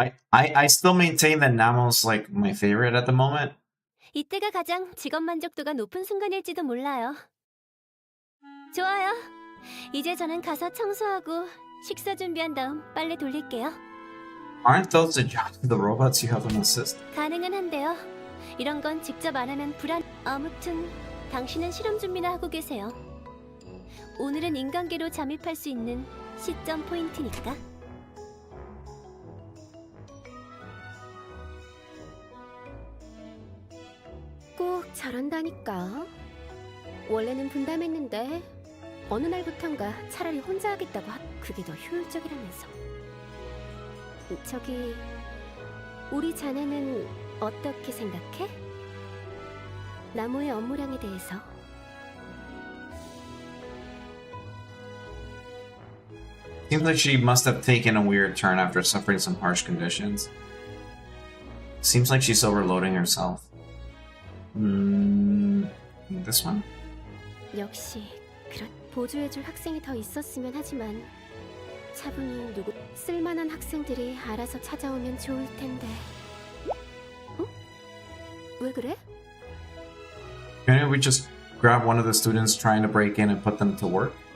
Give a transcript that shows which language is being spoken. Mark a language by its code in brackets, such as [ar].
[en] I still maintain that Namo's like my favorite at the moment. [ko] 이때가 가장 직업 만족도가 높은 순간일지도 몰라요. 좋아요. 이제 저는 가서 청소하고 식사 준비한 다음 빨래 돌릴게요. [en] Aren't those the jobs of the robots you have them assist? [ko] 가능은 한데요. 이런 건 직접 안 하면 불안. 아무튼 당신은 실험 준비나 하고 계세요. 오늘은 인간계로 잠입할 수 있는 시점 포인트니까. 꼭 저런다니까. 원래는 분담했는데 어느 날부턴가 차라리 혼자 하겠다고 그게 더 효율적이라면서. 저기 우리 자네는 어떻게 생각해? 나무의 업무량에 대해서. [en] Seems like she must have taken a weird turn after suffering some harsh conditions. Seems like she's overloading herself. This one? [ko] 역시 보조해줄 학생이 더 있었으면 하지만 차분히 누구 쓸만한 학생들이 알아서 찾아오면 좋을 텐데. 어? 왜 그래? [en] Can't we just grab one of the students trying to break in and put them to work?